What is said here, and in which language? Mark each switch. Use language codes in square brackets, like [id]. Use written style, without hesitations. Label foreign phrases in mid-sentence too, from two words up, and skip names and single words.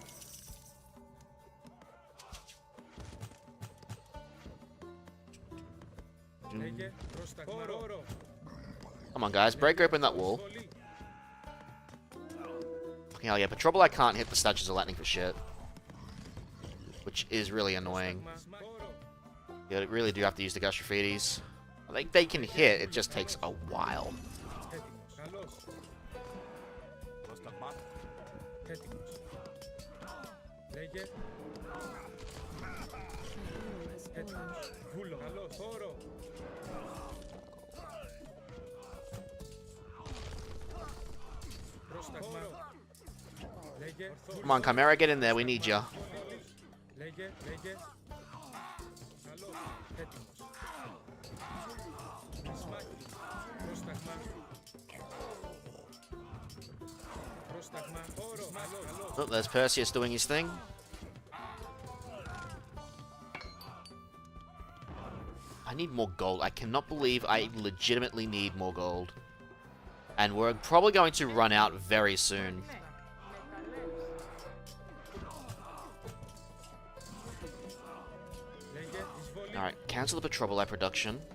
[en] Come on, guys, break open that wall. Hell yeah, but trouble I can't hit the statues of lightning for shit. Which is really annoying. You really do have to use the Gush Graffitis. I think they can hit, it just takes a while. [el] Λέγε έτοιμος. Βούλο. Καλώς. Χώρο. Πρόσταγμα. Λέγε [en] Come on, Chimera, get in there, we need ya. [el] Λέγε. Καλώς. Έτοιμος. Ισμάχη. Πρόσταγμα. Πρόσταγμα. Χώρο. Καλώς. [en] Oh, there's Perseus doing his thing. I need more gold. I cannot believe I legitimately need more gold. And we're probably going to run out very soon. Alright, cancel the Petrobal production.